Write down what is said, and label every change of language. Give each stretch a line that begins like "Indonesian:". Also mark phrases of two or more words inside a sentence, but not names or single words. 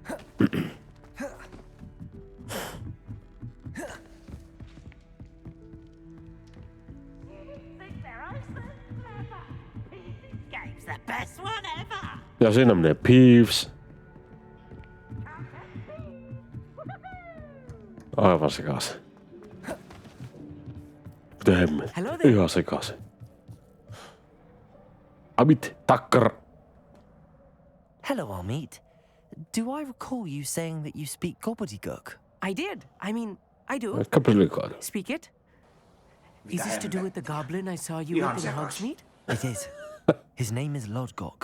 Finnish: Ja siinä menee Peeves. Aivan sekaisin. Mitä hemmet? Ihan sekaisin. Amit, takkar.
English: Hello, Amit. Do I recall you saying that you speak gobbledygook? I did. I mean, I do. Speak it. Is this to do with the goblin I saw you with in Hogsmeade? It is. His name is Lodgok.